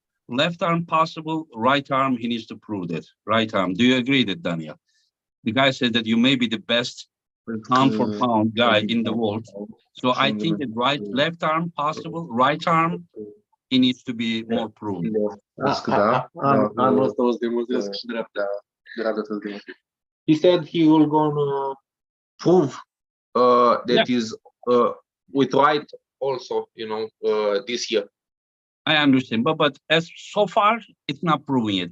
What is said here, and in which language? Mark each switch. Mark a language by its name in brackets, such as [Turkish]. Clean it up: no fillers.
[English] Left arm possible, right arm, he needs to prove that. Right arm. Do you agree that, Daniel? The guy said that you may be the best pound for pound guy in the world. So I think that left arm possible, right arm, he needs to be more proven. [Romanian] Anul ăsta o să demonstrez și dreapta tot de mult. [English] He said he will gonna prove that is with right also, you know, this year. I understand, but as so far, it's not proving it.